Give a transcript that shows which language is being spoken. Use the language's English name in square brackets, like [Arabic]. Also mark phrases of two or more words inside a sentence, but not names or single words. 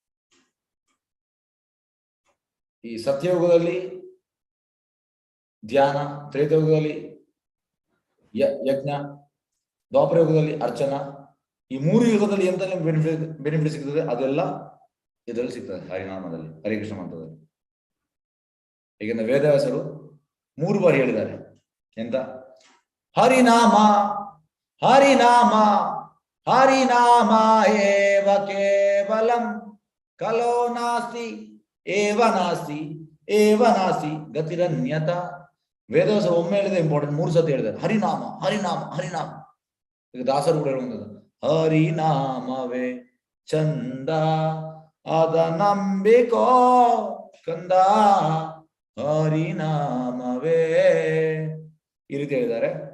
[Kannada] ಈ ಸತ್ಯಯುಗದಲ್ಲಿ ಧ್ಯಾನ, ತ್ರೇತಯುಗದಲ್ಲಿ ಯಜ್ಞ, ದ್ವಾಪರ ಯುಗದಲ್ಲಿ ಅರ್ಚನಾ, ಈ 3 ಯುಗದಲ್ಲಿ ಎಂತ ಬೆನಿಫಿಟ್ ಸಿಗ್ತದೆ ಅದೆಲ್ಲ ಇದರಲ್ಲಿ ಸಿಗ್ತದೆ ಹರಿನಾಮದಲ್ಲಿ, ಹರೇ ಕೃಷ್ಣ ಮಂತ್ರದಲ್ಲಿ. ಏಕೆಂದ್ರೆ ವೇದವ್ಯಾಸರು 3 ಬಾರಿ ಹೇಳಿದ್ದಾರೆ ಎಂತ, [Sanskrit] ಹರಿನಾಮ ಹರಿನಾಮ ಹರಿನಾಮ ಏವ ಕೇವಲಂ ಕಲೋ ನಾಸ್ತಿ ಏವ ನಾಸ್ತಿ ಏವ ನಾಸ್ತಿ ಗತಿರನ್ಯತ. [Kannada] ವೇದವ್ಯಾಸರು ಒಮ್ಮೆ ಹೇಳಿದ ಇಂಪಾರ್ಟೆಂಟ್, 3 ಸತಿ ಹೇಳಿದ್ದಾರೆ ಹರಿನಾಮ ಹರಿನಾಮ ಹರಿನಾಮ. ಈಗ ದಾಸರು ಕೂಡ ಹೇಳುವಂಥದ್ದು, ಹರಿನಾಮವೇ ಚಂದ ಅದ ನಂಬಿಕೋ ಕಂದ ಹರಿನಾಮವೇ, ಈ ರೀತಿ ಹೇಳಿದ್ದಾರೆ.